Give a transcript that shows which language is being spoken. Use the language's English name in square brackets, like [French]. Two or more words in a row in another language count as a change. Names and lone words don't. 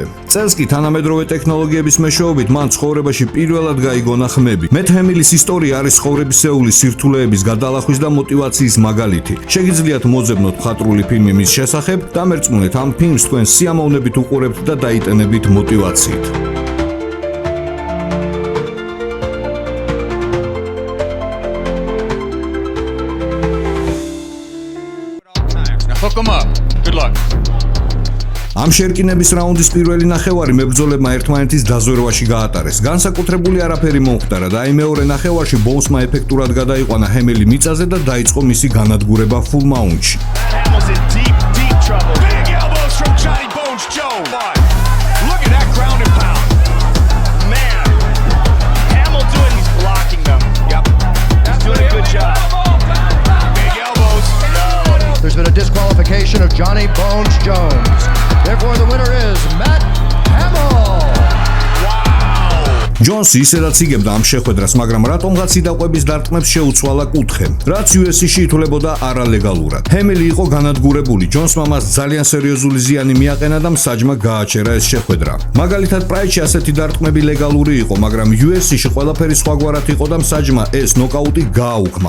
[Georgian] წელს კი თანამედროვე ტექნოლოგიების მეშვეობით მან ცხოვრებაში პირველად გაიგონა ხმები. მეტ ჰემილის ისტორია არის ცხოვრებისეული სირთულეების გადალახვის და მოტივაციის მაგალითი. შეგიძლიათ მოძებნოთ მხატვრული ფილმი მის შესახებ, დამერწმუნეთ ამ ფილმს თქვენ სიამოვნებით უყურებთ და დაიტენებით მოტივაციით. [English] Hook him up. Good luck. [Georgian] ამ შერკინების რაუნდის პირველი ნახევარი მებრძოლებმა ერთმანეთის დაზვერვაში გაატარეს. განსაკუთრებული არაფერი მომხდარა და აი მეორე ნახევარში ბოუნსმა ეფექტურად გადაიყვანა ჰემელი მიწაზე და დაიწყო მისი განადგურება [English] full mount- [Georgian] ში. [English] Hamill's in deep trouble. Big elbows from Johnny Bones Jones. Look at that ground and pound. Man, Hamill doing, he's blocking them. Yep, he's doing a good job. Big elbows. No. There's been a disqualification of Johnny Bones Jones. Therefore, the winner is Matt Hamill. Wow. [Georgian] ჯონსი ისედაც იგებდა ამ შეხვედრას, მაგრამ რატომღაც იდაყვების დარტყმებს შეუცვალა კუთხე, რაც UFC-ში ითვლებოდა არალეგალურად. ჰემილი იყო განადგურებული, ჯონსმა მას ძალიან სერიოზული ზიანი მიაყენა და მსაჯმა გააჩერა ეს შეხვედრა. მაგალითად, პრაიდში ასეთი დარტყმები ლეგალური იყო, მაგრამ UFC-ში ყველაფერი სხვაგვარად იყო და მსაჯმა ეს ნოკაუტი გააუქმა.